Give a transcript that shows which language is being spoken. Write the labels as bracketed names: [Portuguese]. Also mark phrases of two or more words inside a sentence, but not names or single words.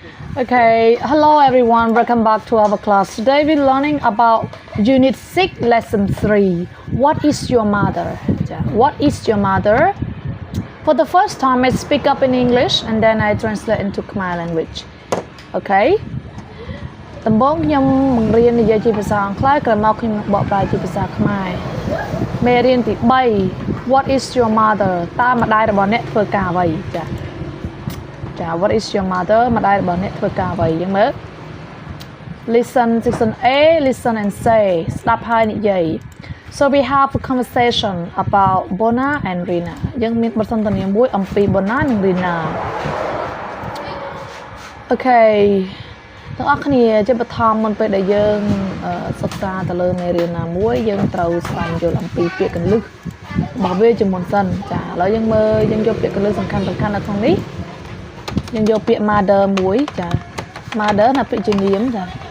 [English] Okay, hello everyone, welcome back to our class. Today we're learning about Unit 6, Lesson 3. What is your mother? What is your mother? For the first time, I speak up in English and then I translate into Khmer language. [Khmer] Okay? ដំបូងខ្ញុំបង្រៀននិយាយជាភាសាអង់គ្លេសក្រោយមកខ្ញុំនឹងបកប្រែជាភាសាខ្មែរមេរៀនទី3 [English] What is your mother [Khmer] តើម្ដាយរបស់អ្នកធ្វើការអ្វីចា [English] What is your mother [Khmer] ម្ដាយរបស់អ្នកធ្វើការអ្វីយើងមើល [English] Listen section A listen and say [Khmer] ស្ដាប់ហើយនិយាយ [English] So we have a conversation about Bona and Rina [Khmer] យើងមានបទសន្ទនាមួយអំពី Bona និង Rina Okay ទាំងអស់គ្នាជាបឋមមុនពេលដែលយើងសិក្សាទៅលើមេរៀនណាមួយយើងត្រូវស្វែងយល់អំពីពាក្យកន្លឹះរបស់វាជាមុនសិនចាឥឡូវយើងមើលយើងយកពាក្យកន្លឹះសំខាន់ៗនៅក្នុងនេះយើងយកពាក្យ mother មួយចា mother ណាពាក្យជានាមចា